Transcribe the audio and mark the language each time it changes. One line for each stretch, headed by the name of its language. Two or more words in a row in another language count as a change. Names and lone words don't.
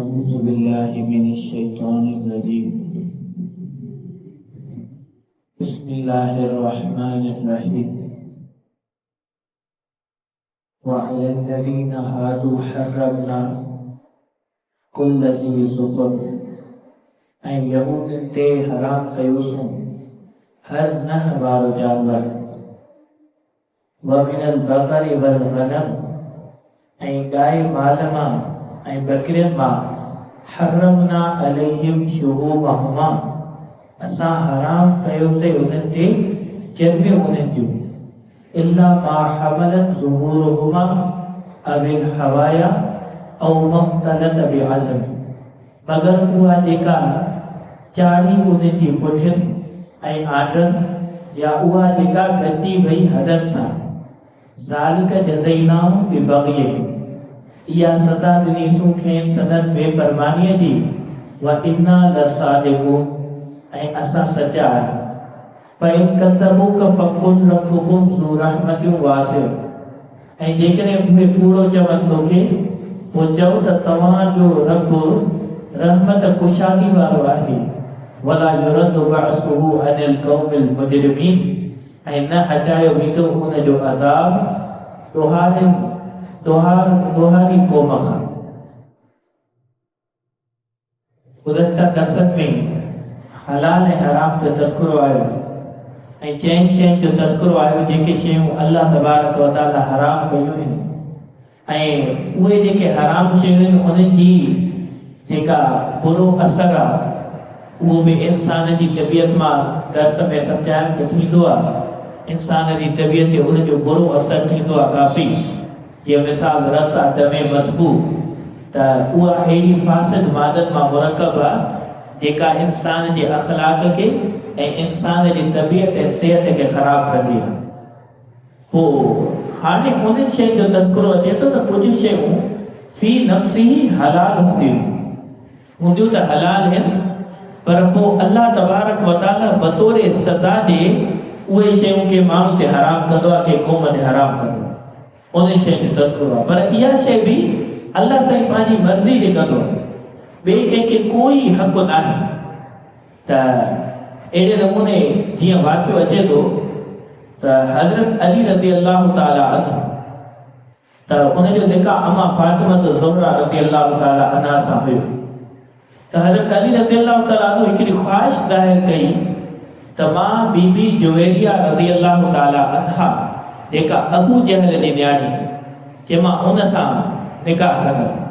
Arabic: أعوذ بالله من الشيطان الرجيم بسم الله الرحمن الرحيم وعلى الذين هادوا حرمنا كل ذي ظفر
Sindhi: ऐं यहूदियुनि ते हराम कयोसीं हर नह वारो जानवर
Arabic: ومن البقر والغنم
Sindhi: ऐं गाय माल मां ऐं बकरियुनि मां
Arabic: حرمنا عليهم شحومهما
Sindhi: असां हराम कयोसीं उन्हनि ते चर्बियूं उन्हनि जूं
Arabic: إلا ما حملت ظهورهما أو الحوايا أو اختلط
Sindhi: बिअज़म मगर उहा जेका चाड़ी उन्हनि जी पुठियुनि ऐं आडनि या उहा जेका गची वई हदनि सां ज़ालिक
Arabic: جزيناهم ببغيهم
Sindhi: इहा सज़ा ॾिनीसूं खेनि संदनि बेफ़रमानीअ जी
Arabic: وإنا لصادقون
Sindhi: ऐं असां सचा आहियूं
Arabic: فإن كذبوك فقل ربكم ذو رحمة واسعة
Sindhi: ऐं जेकॾहिं उहे कूड़ो चवनि तोखे पोइ चओ त तव्हांजो रब रहमत कुशादी वारो आहे
Arabic: ولا يرد بأسه عن القوم المجرمين
Sindhi: ऐं न हटायो वेंदो उन जो अज़ाब दोहारी क़ौम खां। गुज़श्ता दर्सनि में हलाल ऐं हराम जो तज़किरो आयो ऐं चइनि शयुनि जो तज़किरो आयो जेके शयूं
Arabic: الله تبارك وتعالى
Sindhi: हराम कयूं आहिनि ऐं उहे जेके हराम शयूं आहिनि उन्हनि जी जेका बुरो असर आहे उहो बि इंसान जी तबियत मां दर्स में सम्झाइण जो थींदो आहे। इंसान जी तबियत ते उन जो बुरो असर थींदो आहे काफ़ी जीअं मिसाल रत आहे
Arabic: دمًا مسفوحًا
Sindhi: त उहा अहिड़ी फासिद मादनि मां मुरकब आहे जेका इंसान जे अख़लाक खे ऐं इंसान जी तबियत ऐं सिहत खे ख़राब कंदी आहे। पोइ हाणे उन्हनि शयुनि जो तज़किरो अचे थो त कुझु शयूं
Arabic: في نفسه
Sindhi: हलाल हूंदियूं त हलाल आहिनि पर पोइ
Arabic: الله تبارك وتعالى
Sindhi: बतौर सज़ा जे उहे शयूं के माण्हू ते हराम कंदो आहे के क़ौम ते हराम कंदो आहे उन्हनि शयुनि जो तज़किरो आहे। पर इहा शइ बि अल्लाह साईं पंहिंजी मर्ज़ी ते कंदो आहे ॿिए कंहिंखे कोई हक़ नाहे। त अहिड़े नमूने जीअं वाक़ियो अचे थो त हज़रत अली
Arabic: رضي الله تعالى عنه
Sindhi: त उनजो निकाह अमा फातिमा ज़ुहरा
Arabic: رضي الله تعالى عنها
Sindhi: सां हुयो त हज़रत अली
Arabic: رضي الله تعالى عنه
Sindhi: हिकिड़ी ख़्वाहिश ज़ाहिर कई त मां बीबी जुवैरिया
Arabic: رضي الله تعالى عنها
Sindhi: जेका अबू जहल जी न्याणी चए मां उन सां निकाह कंदमि।